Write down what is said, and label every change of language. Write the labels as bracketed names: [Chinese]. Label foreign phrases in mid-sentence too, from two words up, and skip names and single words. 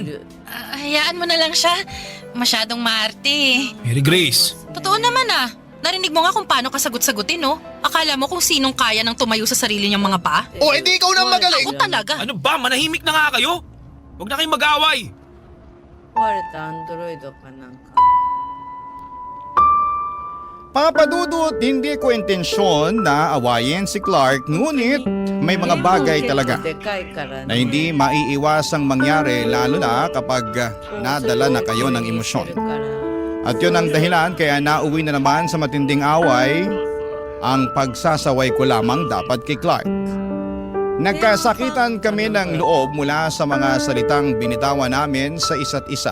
[Filipino] Hayaan mo na lang siya. Masyadong maarte. Mary Grace. Totoo naman ah. Narinig mo nga kung paano ka sagot-sagutin, no? Akala mo kung sinong kaya nang tumayo sa sarili niyang mga paa? Edi ikaw na magaling. Ako talaga. Ano ba? Manahimik na nga kayo. Huwag na kayong mag-away. [Japanese] 壊れたアンドロイドかなんか [Filipino] Papadudot, hindi ko intensyon na awayin si Clark, ngunit may mga bagay talaga [Japanese] でかいからね [Filipino] na hindi maiiwasang mangyari lalo na kapag nadala na kayo ng emosyon. At yun ang dahilan kaya nauwi na naman sa matinding away ang pagsasaway ko lamang dapat kay Clark. Nagkasakitan kami ng loob mula sa mga salitang binitawan namin sa isa't isa.